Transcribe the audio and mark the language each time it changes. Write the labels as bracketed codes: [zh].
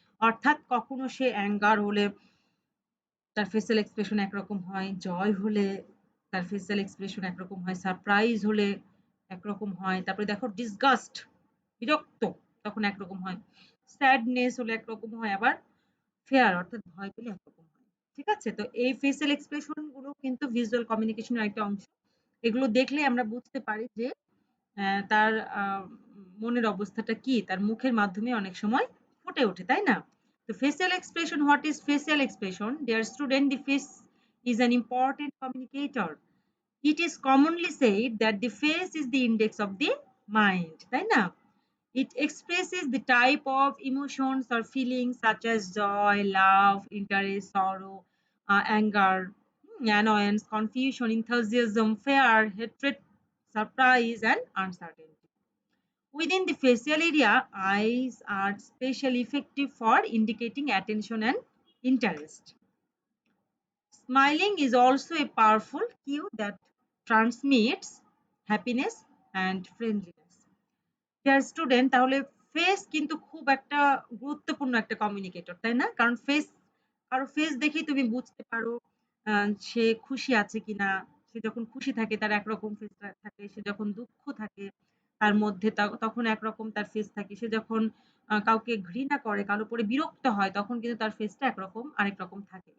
[bn] অর্থাৎ কখনো সে অ্যাঙ্গার হলে তার ফেসিয়াল এক্সপ্রেশন একরকম হয়, জয় হলে তার ফেসিয়াল এক্সপ্রেশন একরকম হয়, সারপ্রাইজ হলে একরকম হয়, তারপরে দেখো ডিসগাস্ট, বিরক্ত, তখন একরকম হয়, স্যাডনেস হলে একরকম হয়, আবার ফেয়ার অর্থাৎ ভয় পেলে একরকম হয়। ঠিক আছে? তো এই ফেসিয়াল এক্সপ্রেশন গুলো কিন্তু ভিজুয়াল কমিউনিকেশনের একটা অংশ। এগুলো দেখলে আমরা বুঝতে পারি যে তার মনের অবস্থাটা কি, তার মুখের মাধ্যমে অনেক সময় ফুটে ওঠে, তাই না? [en] তো facial expression, what is facial expression? Dear student, the face is an important communicator. It is commonly said that the face is the index of the mind, [bn] তাই না? [en] It expresses the type of emotions or feelings such as joy, love, interest, sorrow, anger, annoyance, confusion, enthusiasm, fear, hatred, surprise, and uncertainty. Within the facial area, eyes are especially effective for indicating attention and interest. Smiling is also a powerful cue that transmits happiness and friendliness. Dear student, [bn] তাহলে face কিন্তু খুব একটা গুরুত্বপূর্ণ একটা communicator, তাই না? কারণ কারো ফেস দেখেই তুমি বুঝতে পারো সে খুশি আছে কিনা। সে যখন খুশি থাকে তার একরকম ফেস থাকে, সে যখন দুঃখ থাকে তার মধ্যে তখন একরকম তার ফেস থাকে, সে যখন কাউকে ঘৃণা করে, কারোর উপরে বিরক্ত হয়, তখন কিন্তু তার ফেসটা একরকম আরেক রকম থাকে।